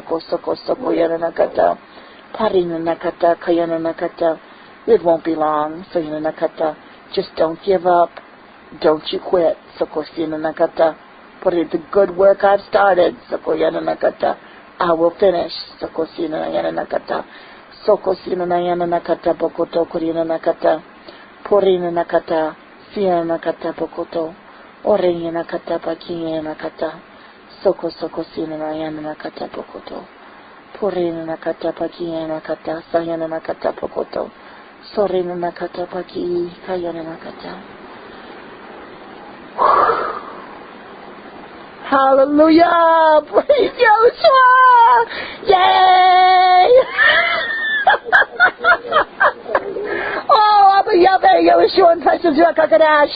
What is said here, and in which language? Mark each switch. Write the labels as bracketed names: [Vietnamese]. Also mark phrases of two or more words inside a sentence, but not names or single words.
[English] It won't be long. Just don't give up. Don't you quit. The good work I've started. I will finish. Sokosina Yana Nakata. Sokosina Yana Nakata Bokoto Kurina Nakata. Porina Nakata. Siena Nakata Bokoto. Orena Nakata Pakia Nakata. Sokosina Yana Nakata Bokoto. Porina Nakata Pakia Nakata. Sayana Nakata Bokoto. Sorina Nakata Paki. Kayana Nakata. Hallelujah! Praise Yahusha! Yay! Oh, Abba Yahweh, Yahusha, and precious Rakakadash.